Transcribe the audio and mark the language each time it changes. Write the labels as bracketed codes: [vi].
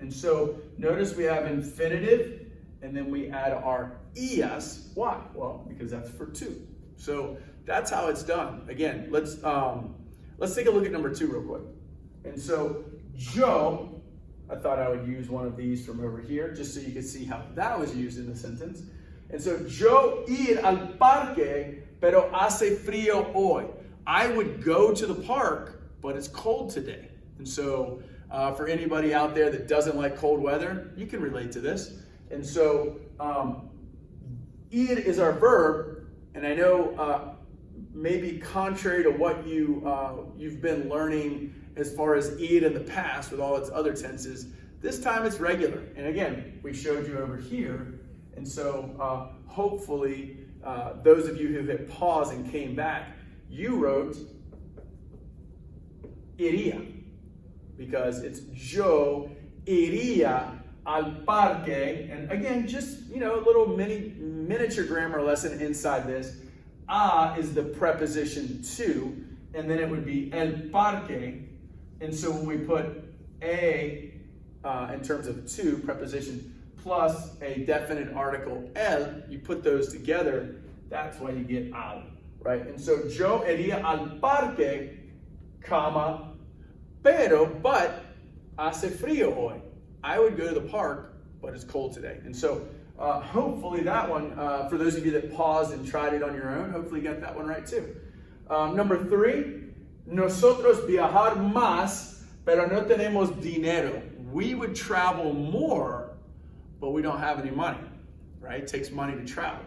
[en] And so notice we have infinitive, and then we add our ias. Why? Well, because that's for two. So that's how it's done. Again, let's take a look at number 2 real quick. And so yo, I thought I would use one of these from over here just so you could see how that was used in the sentence. And so [es] yo ir al parque, pero hace frío hoy. [en] I would go to the park, but it's cold today. And so for anybody out there that doesn't like cold weather, you can relate to this. And so ir is our verb, and I know maybe contrary to what you've been learning as far as ir in the past with all its other tenses, this time it's regular. And again, we showed you over here. And so hopefully those of you who hit pause and came back, you wrote iría, because it's [es] yo iría al parque. [en] And again, just, a little miniature grammar lesson inside this. A is the preposition to, and then it would be el parque. And so when we put a in terms of to, preposition, plus a definite article el, you put those together, that's why you get al, right? And so [es] yo iría al parque, [en] comma, but [es] hace frío hoy. [en] I would go to the park, but it's cold today. And so hopefully that one, for those of you that paused and tried it on your own, hopefully you got that one right too. Number 3, [es] nosotros viajar más, pero no tenemos dinero. [en] We would travel more, but we don't have any money, right? It takes money to travel.